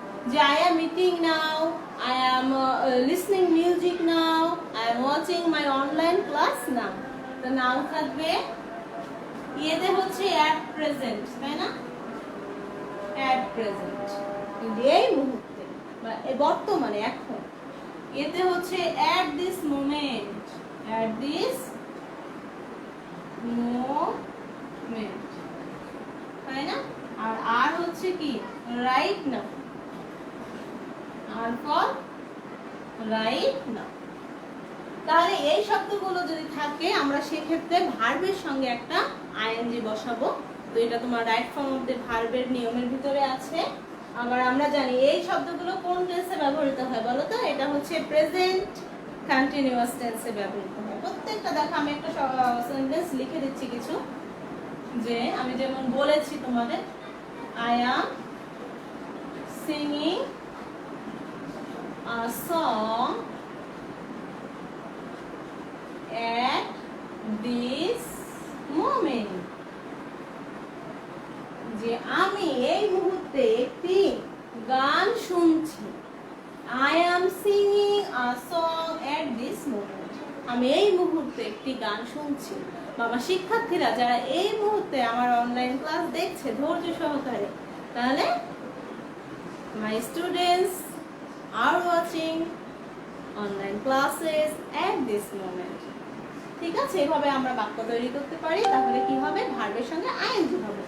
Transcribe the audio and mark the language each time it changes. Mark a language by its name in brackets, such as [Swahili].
[English] যে I am eating now, I am listening music now, I am watching my online class now. [Bangla] তো নাও থাকবে। এতে হচ্ছে at present, তাই না? at present, এই মুহূর্তে বা বর্তমানে, এখন। এতে হচ্ছে at this moment, at this moment, তাই না? আর হচ্ছে কি right now, আর for right now. তাহলে এই শব্দগুলো যদি থাকে আমরা সেক্ষেত্রে ভার্বের সঙ্গে একটা আইএনজি বসাবো। তো এটা তোমার রাইট ফর্ম অফ দ্য ভার্বের নিয়মের ভিতরে আছে। আবার আমরা জানি এই শব্দগুলো কোন টেন্সে ব্যবহৃত হয় বলো তো? এটা হচ্ছে প্রেজেন্ট কন্টিনিউয়াস টেন্সে ব্যবহৃত হয়। প্রত্যেকটা দেখো আমি একটা সেন্টেন্স লিখে দিচ্ছি কিছু, যে আমি যেমন বলেছি তোমাদের [English] I am singing a song at this moment, [Bangla] যে আমি এই মুহূর্তে একটি গান শুনছি। [English] I am singing a song at this moment, [Bangla] আমি এই মুহূর্তে একটি গান শুনছি। বাবা শিক্ষার্থীরা যারা এই মুহূর্তে আমার অনলাইন ক্লাস দেখছে ধৈর্য সহকারে, তাহলে [English] my students are watching online classes at this moment. [Bangla] ঠিক আছে, এভাবে আমরা বাক্য তৈরি করতে পারি। তাহলে কি হবে? ভার্বের সঙ্গে আইএনজি হবে।